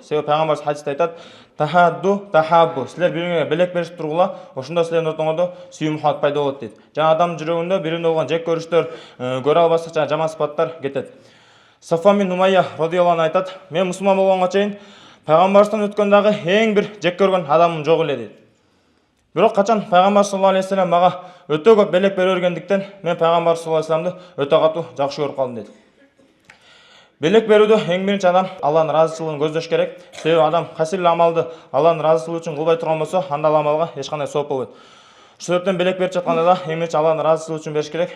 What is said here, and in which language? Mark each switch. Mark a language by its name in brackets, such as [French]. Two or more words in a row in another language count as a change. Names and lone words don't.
[Kyrgyz] Себеби пайгамбарыбыз хадисте айтат: [Arabic] "تهادوا تحابوا", [Kyrgyz] силер бириңерге белек берип тургула, ошондо силердин ортоңордо сүйүү мухаббат пайда болот дейт. Жана адамдын жүрөгүндө бири-бирине болгон жек көрүштөр, көрө албастык жана жаман сыпаттар кетет. Сафван бин Умайя [Arabic] رضي الله عنه [Kyrgyz] айтат: "Мен мусулман болгонго чейин пайгамбарыбыздан өткөн дагы эң бир жек көргөн адамым жок эле" дейт. Бирок качан пайгамбар [Arabic] صلى الله عليه وسلم [Kyrgyz] мага өтө көп белек бере бергендиктен мен пайгамбар [Arabic] صلى الله عليه وسلم [Kyrgyz] өтө катуу жакшы көрүп калдым дейт. Белек берүүдө эң биринчи адам Алланын ыраазычылыгын көздөш керек. Себеби адам кайсы эле амалды Алланын ыраазычылыгы үчүн кылбай турган болсо, анда ал амалга эч кандай сооп болбойт. Ошол себептен белек берип жатканда да эң биринчи Алланын ыраазычылыгы үчүн бериш керек.